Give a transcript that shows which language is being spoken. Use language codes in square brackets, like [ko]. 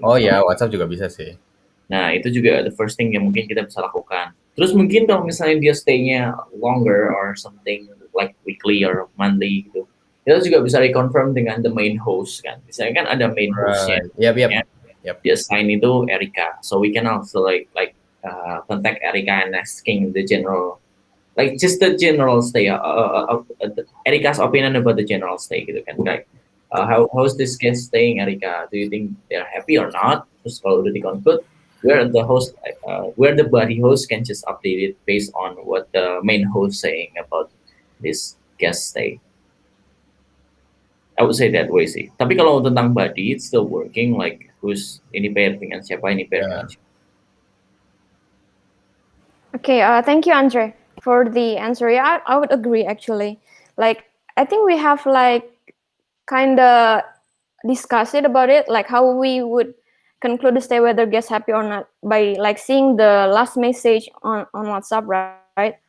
[id] Oh ya, WhatsApp juga bisa sih. Nah, itu juga [en] the first thing [id] yang mungkin kita bisa lakukan. Terus mungkin kalau misalnya dia stay-nya [en] longer or something like weekly or monthly [id] gitu, kita juga bisa reconfirm dengan [en] the main host [id] kan. Misalnya kan ada main hostnya. [en] Yep. [id] Di assign itu Erika. [en] So we can also contact Erika and asking the general, like just the general stay, Erika's opinion about the general stay [id] gitu kan. [en] Like, how's this guest staying, Erika? Do you think they're happy or not? [id] Terus kalau udah [en] di-conclude, where the buddy host can just update it based on what the main host saying about this guest stay. I would say that way sih. [id] Tapi kalau tentang [en] buddy, it's still working. Like who's [id] ini pair dengan siapa, ini pair dengan siapa. [en] Okay, thank you, Andre, for the answer. Yeah, I would agree actually. Like, I think we have like kind of discussed it about it, like how we would conclude the stay whether guest happy or not by like seeing the last message on WhatsApp, right?